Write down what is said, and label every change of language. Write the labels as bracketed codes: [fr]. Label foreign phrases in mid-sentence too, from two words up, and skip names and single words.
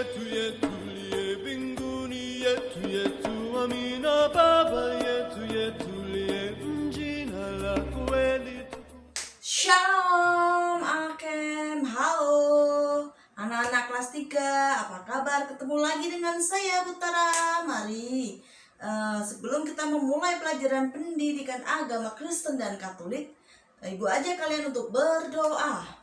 [sw] yetu liye mbinguni, yetu amina Baba yetu liye jina lako litukuzwe. [he] שלום עליכם, [id] halo anak-anak kelas 3, apa kabar? Ketemu lagi dengan saya Butara. Mari sebelum kita memulai pelajaran pendidikan agama Kristen dan Katolik, ibu ajak kalian untuk berdoa.